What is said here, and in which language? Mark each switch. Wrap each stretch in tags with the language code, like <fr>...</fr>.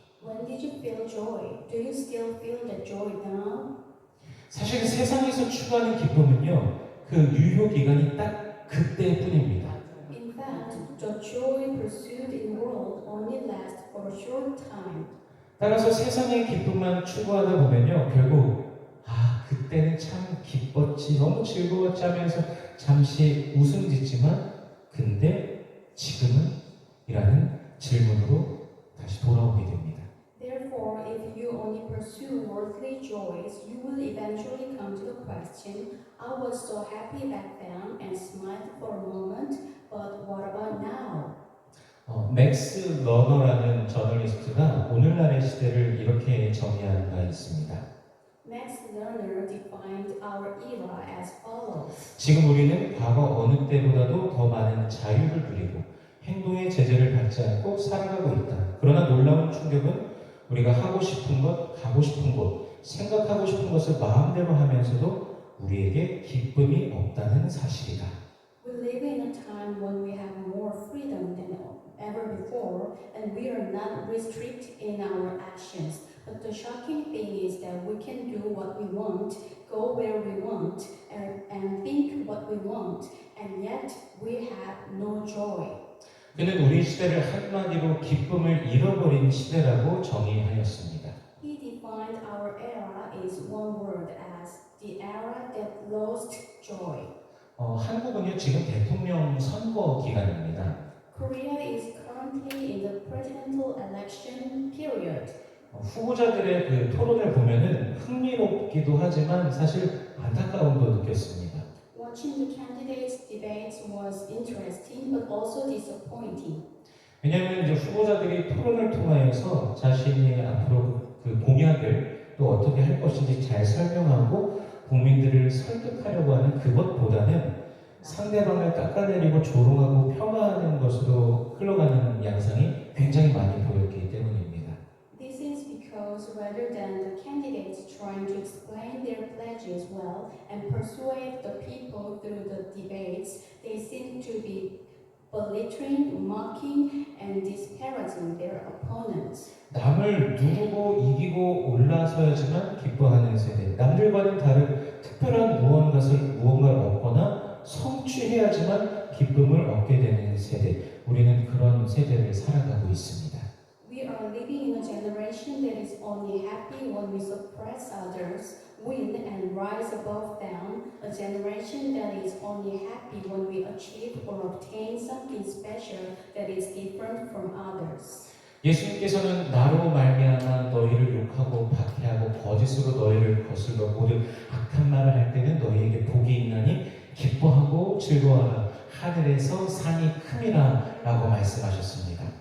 <en>When did you feel joy? Do you still feel that joy now?</en> <ko>사실 세상에서 추구하는 기쁨은요, 그 유효 기간이 딱 그때뿐입니다.</ko> <en>In fact, the joy pursued in the world only lasts for a short time.</en> <ko>따라서 세상의 기쁨만 추구하다 보면요, 결국 그때는 참 기뻤지, 너무 즐거웠지 하면서 잠시 웃음 짓지만 근데 지금은? 이라는 질문으로 다시 돌아오게 됩니다.</ko> <en>Therefore, if you only pursue worldly joys, you will eventually come to the question, I was so happy back then and smiled for a moment, but what about now?</en> <ko>맥스 러너라는 저널리스트가 오늘날의 시대를 이렇게 정의한 바 있습니다.</ko> <en>Max Lerner defined our era as follows.</en> <ko>지금 우리는 과거 어느 때보다도 더 많은 자유를 누리고 행동의 제재를 받지 않고 살아가고 있다. 그러나 놀라운 충격은 우리가 하고 싶은 것, 가고 싶은 곳, 생각하고 싶은 것을 마음대로 하면서도 우리에게 기쁨이 없다는 사실이다.</ko> <en>We live in a time when we have more freedom than ever before, and we are not restricted in our actions. But the shocking thing is that we can do what we want, go where we want, and think what we want, and yet we have no joy.</en> <ko>그는 우리 시대를 한마디로 기쁨을 잃어버린 시대라고 정의하였습니다.</ko> <en>He defined our era as one word as the era that lost joy.</en> <ko>한국은요 지금 대통령 선거 기간입니다.</ko> <en>Korea is currently in the presidential election period.</en> <ko>후보자들의 그 토론을 보면은 흥미롭기도 하지만 사실 안타까움도 느꼈습니다.</ko> <en>Watching the candidates' debates was interesting but also disappointing.</en> <ko>왜냐하면 이제 후보자들이 토론을 통하여서 자신이 앞으로 그 공약을 또 어떻게 할 것인지 잘 설명하고 국민들을 설득하려고 하는 그것보다는 상대방을 깎아내리고 조롱하고 폄하하는 것으로 흘러가는 양상이 굉장히 많이 보였기 때문입니다.</ko> <en>This is because rather than the candidates trying to explain their pledges well and persuade the people through the debates, they seem to be belittling, mocking, and disparaging their opponents.</en> <ko>남을 누르고 이기고 올라서야지만 기뻐하는 세대, 남들과는 다른 특별한 무언가를 얻거나 성취해야지만 기쁨을 얻게 되는 세대, 우리는 그런 세대를 살아가고 있습니다.</ko> <en>We are living in a generation that is only happy when we suppress others, win and rise above them, a generation that is only happy when we achieve or obtain something special that is different from others.</en> <ko>예수님께서는 나로 말미암아 너희를 욕하고 박해하고 거짓으로 너희를 거슬러 모든 악한 말을 할 때는 너희에게 복이 있나니 기뻐하고 즐거워하라 하늘에서 상이 큼이라 라고 말씀하셨습니다.</ko>